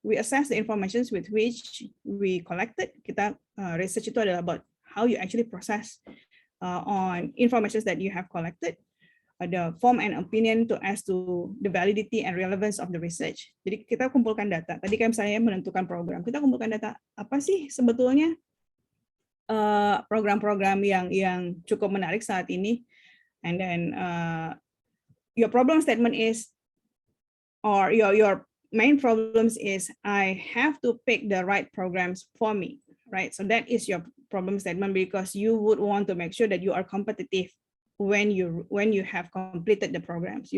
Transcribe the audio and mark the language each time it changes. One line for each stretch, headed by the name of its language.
English: We assess the information with which we collected. Research
Indonesian: itu adalah
English: about how you actually process on information that you have collected, the form and opinion as to the validity and relevance of the research.
Indonesian: Jadi kita kumpulkan data. Tadi kan saya menentukan program. Kita kumpulkan data. Apa sih sebetulnya program-program yang cukup menarik saat ini?
English: And then your problem statement is, or your main problems is, I have to pick the right programs for me, right? So that is your problem statement, because you would want to make sure that you are competitive when you have completed the programs.